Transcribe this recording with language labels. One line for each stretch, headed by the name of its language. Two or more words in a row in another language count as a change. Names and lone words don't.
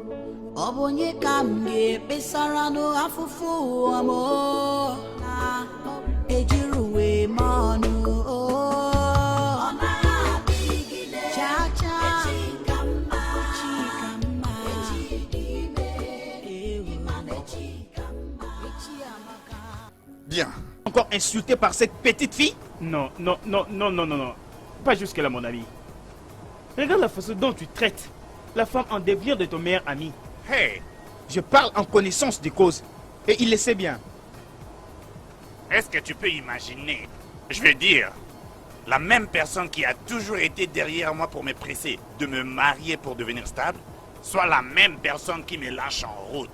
Igbo: Ọ bụ onye ka m ga-ekpesara n'afụfụ ụwa m o? Na ejiri uwe m ọnụ o? Ọ naghị adịgide cha cha. Echi ka mma. Echi ka mma. Echi dị ime. Ịma na echi ka mma. Echi amaka.
French: Bien. Encore insulté par cette petite fille? Non, non, non, non, non, non, non. Pas jusque-là, mon ami. Regarde la façon dont tu traites la femme en devenir de ton meilleur ami. Hey, Je parle en connaissance des causes. Et il le sait bien. est-ce que tu peux imaginer, je veux dire, la même personne qui a toujours été derrière moi pour me presser de me marier pour devenir stable, soit la même personne qui me lâche en route.